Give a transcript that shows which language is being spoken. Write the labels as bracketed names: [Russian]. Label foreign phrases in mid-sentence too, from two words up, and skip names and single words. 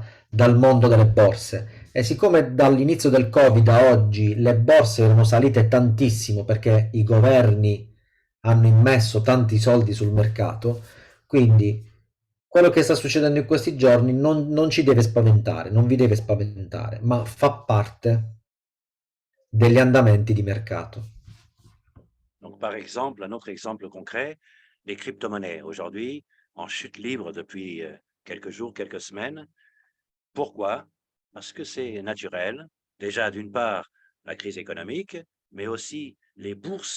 [Italian] dal mondo delle borse e siccome dall'inizio del Covid a oggi le borse erano salite tantissimo perché i governi hanno immesso tanti soldi sul mercato, quindi quello che sta succedendo in questi giorni non ci deve spaventare, non vi deve spaventare, ma fa parte degli andamenti di mercato. [French] Donc, par exemple, un autre exemple concret, les crypto-monnaies aujourd'hui en chute libre depuis quelques jours, quelques semaines. Pourquoi? Parce que c'est naturel. Déjà, d'une part, la crise économique, mais aussi les bourses.